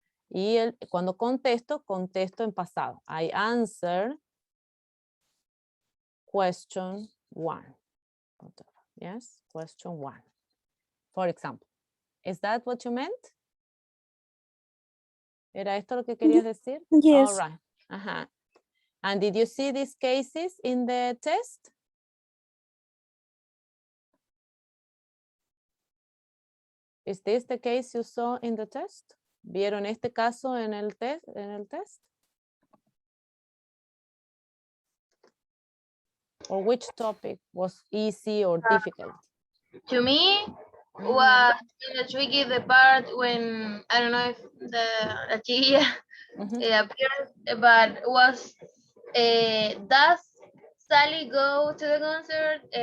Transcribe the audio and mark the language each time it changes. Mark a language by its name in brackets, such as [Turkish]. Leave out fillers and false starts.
[Spanish] Y cuando contesto en pasado. [English] I answer question 1. Yes, question 1. For example. Is that what you meant? [Spanish] ¿Era esto lo que querías decir? [English] Yes. All right. Ajá. And did you see these cases in the test? Is this the case you saw in the test? [Spanish] ¿Vieron este caso en el test? [English] Or which topic was easy or difficult? To me, was the tricky the part when I don't know if the chiquilla appeared, but was does Sally go to the concert?